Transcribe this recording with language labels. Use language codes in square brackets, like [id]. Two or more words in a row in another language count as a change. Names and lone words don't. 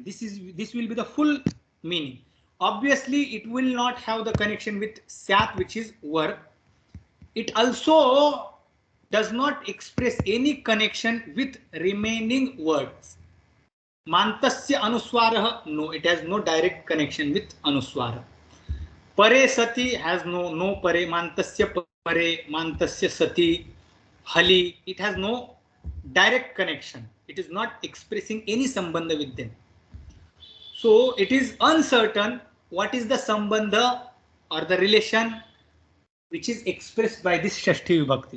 [en] This will be the full meaning. Obviously, it will not have the connection with Syat, which is verb. It also does not express any connection with remaining words. [sa] Mantasya anuswarah, [en] no, it has no direct connection with anuswara. [sa] Pare sati [en] has no pare, [sa] mantasya pare, mantasya sati, hali, [en] it has no direct connection. It is not expressing any sambandha with them. So it is uncertain what is the sambandha or the relation which is expressed by this [sa] Shashti Vibhakti.